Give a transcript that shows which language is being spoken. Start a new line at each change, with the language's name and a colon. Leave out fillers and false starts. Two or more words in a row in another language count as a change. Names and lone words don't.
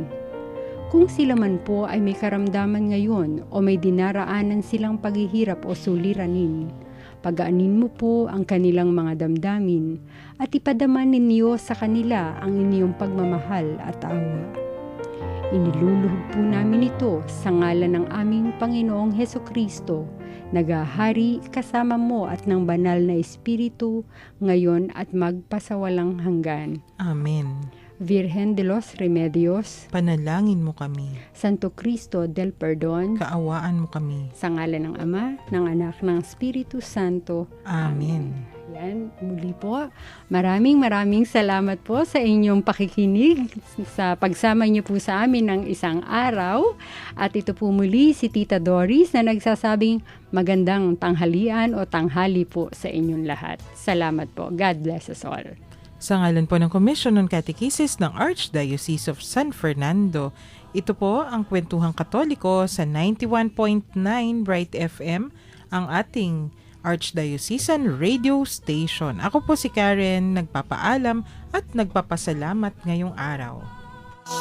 Filipino: Kung sila man po ay may karamdaman ngayon o may dinaraanan silang paghihirap o suliranin, pagaanin mo po ang kanilang mga damdamin at ipadama ninyo sa kanila ang inyong pagmamahal at awa. Iniluluhog po namin ito sa ngalan ng aming Panginoong Hesukristo, nagahari kasama mo at ng banal na Espiritu, ngayon at magpasawalang hanggan. Amen. Virgen de los Remedios, Panalangin mo kami. Santo Cristo del Perdón, Kaawaan mo kami. sa ngalan ng Ama, ng Anak, ng Espiritu Santo. Amen. Yan, muli po. Maraming salamat po sa inyong pakikinig, sa pagsama niyo po sa amin ng isang araw. At ito po muli si Tita Doris na nagsasabing magandang tanghalian o tanghali po sa inyong lahat. Salamat po.
English: God bless us all.
Filipino: Sa ngalan po ng Commission on Catechesis ng Archdiocese of San Fernando, ito po ang Kwentuhang Katoliko sa 91.9 Bright FM, ang ating Archdiocesan Radio Station. Ako po si Karen, nagpapaalam at nagpapasalamat ngayong araw.